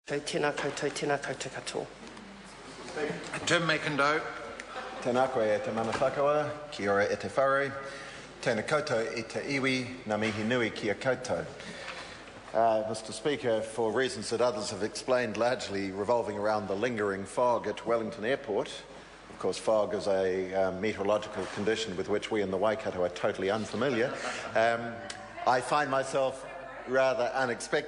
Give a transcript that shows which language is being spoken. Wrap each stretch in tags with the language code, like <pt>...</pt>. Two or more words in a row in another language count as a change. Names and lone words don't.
<mi>Tēnā koutou, tēnā koutou katoa. Tim McIndoe. Tēnā koe e te mana Raukawa, kia ora e te whare. Tēnā koutou i te iwi, ngā mihi nui kia koutou.</mi> <en>Mr. Speaker, for reasons that others have explained, largely revolving around the lingering fog at Wellington Airport. Of course, fog is a meteorological condition with which we in the Waikato are totally unfamiliar. I find myself rather unexpected.</en>